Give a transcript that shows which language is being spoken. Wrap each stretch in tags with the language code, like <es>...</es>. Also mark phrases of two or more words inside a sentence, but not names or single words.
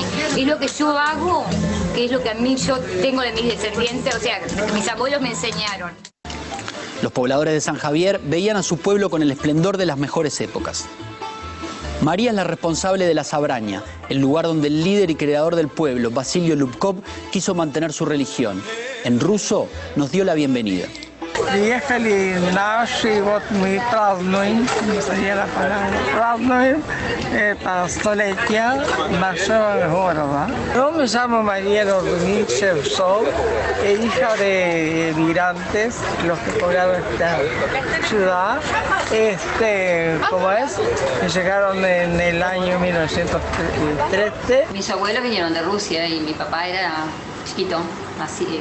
<es>Es lo que yo hago, que es lo que a mí yo tengo de mis descendientes, o sea, mis abuelos me enseñaron. Los pobladores de San Javier veían a su pueblo con el esplendor de las mejores épocas. María es la responsable de la Sabraña, el lugar donde el líder y creador del pueblo, Vasilio Lubkov, quiso mantener su religión. En ruso nos dio la bienvenida.</es> <ru>Приехали наши, вот мы празднуем,</ru> <es>sería la palabra,</es> <ru>празднуем это столетие нашего города.</ru> <es>Yo me llamo María Lordunich Shevtsov, hija de emigrantes, los que poblaron esta ciudad, ¿cómo es? Que llegaron en el año 1913. Mis abuelos vinieron de Rusia y mi papá era chiquito, así.</es>